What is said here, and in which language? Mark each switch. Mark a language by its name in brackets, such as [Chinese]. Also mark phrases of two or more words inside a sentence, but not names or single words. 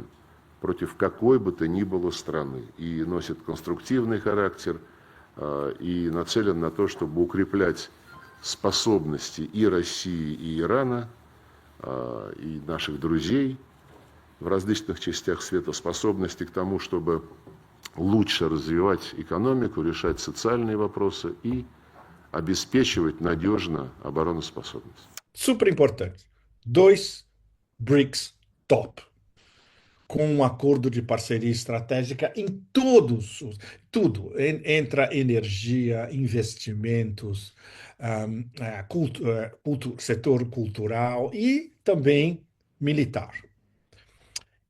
[Russian] против какой бы то ни было страны и носит конструктивный характер и нацелен на то, чтобы укреплять способности и России, и Ирана, и наших друзей в различных частях света, способности к тому, чтобы лучше развивать экономику, решать социальные вопросы и обеспечивать надежно обороноспособность. [Portuguese] Super importante. 2 BRICS top, com um acordo de parceria estratégica em tudo, entra energia, investimentos, setor cultural e também militar.